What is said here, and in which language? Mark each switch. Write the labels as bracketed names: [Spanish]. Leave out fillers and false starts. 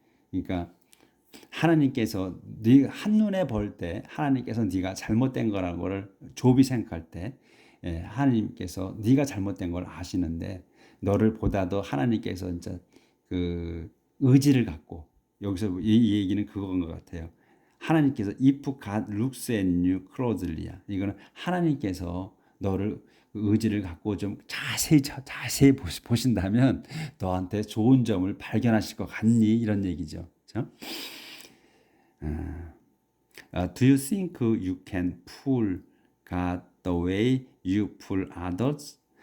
[Korean] 그러니까 하나님께서 네가 한눈에 볼 때 하나님께서 네가 잘못된 거라고를 좁이 생각할 때 하나님께서 네가 잘못된 걸 아시는데 너를 보다도 하나님께서 진짜 그 의지를 갖고, 여기서 이 얘기는 그건 것 같아요. 하나님께서 [English] if God looks at you closely야. [Korean] 이거는 하나님께서 너를 의지를 갖고 좀 자세히 보신다면 너한테 좋은 점을 발견하실 것 같니? 이런 얘기죠. 그렇죠? [English] Do you think you can fool God the way you fool others?